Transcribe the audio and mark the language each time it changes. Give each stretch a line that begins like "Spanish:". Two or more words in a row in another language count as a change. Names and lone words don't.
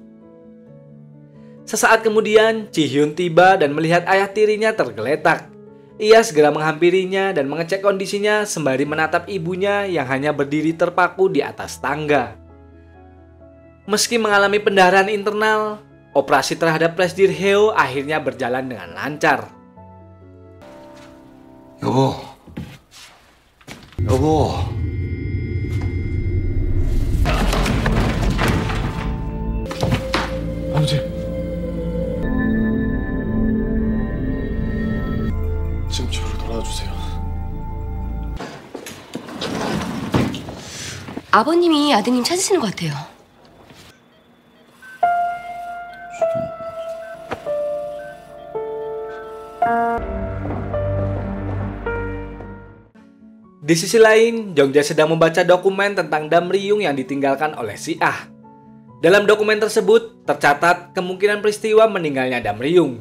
Indonesian: Sesaat kemudian, Ji Hyun tiba dan melihat ayah tirinya tergeletak. Ia segera menghampirinya dan mengecek kondisinya sembari menatap ibunya yang hanya berdiri terpaku di atas tangga. Meski mengalami pendarahan internal, operasi terhadap Presdir Heo akhirnya berjalan dengan lancar.
Korean: 여보. 여보. 아버지. 지금 집으로 돌아와 주세요. 아버님이 아드님 찾으시는 것 같아요.
Indonesian: Di sisi lain, Jong Jae sedang membaca dokumen tentang Dam Ryung yang ditinggalkan oleh si Ah. Dalam dokumen tersebut, tercatat kemungkinan peristiwa meninggalnya Dam Ryung.